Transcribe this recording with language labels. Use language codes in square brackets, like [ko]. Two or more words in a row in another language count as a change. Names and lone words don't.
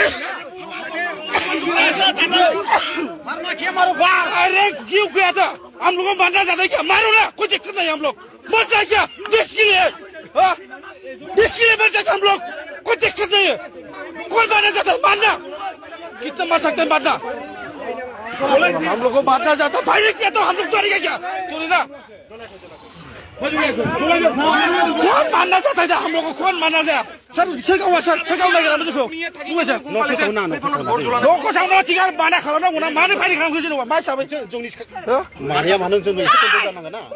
[hi] अरे क्यों किया था हम लोग को मारना चाहते क्या मारो ना कोई दिक्कत नहीं हम लोग मर जाए क्या देश के लिए मर जाते हम लोग कोई दिक्कत नहीं है कौन मारना चाहता है मारना कितना मार सकते हैं मारना हम लोग को मारना चाहता फायरिंग किया तो हम लोग तो क्या चोरी ना कौन मानना चाहता है हम लोग को कौन मानना चाहता सर [brx] छेकाउ नागिरा [hi] देखो [brx] बुङो सर न'खौ सावना थिगा बाना खालामनांगौ ना मानो फायरि खालामखो जेनेबा मा हिसाबै जोंनि मारिया मानो जों एसे कन्ट्रल जानांगोन ना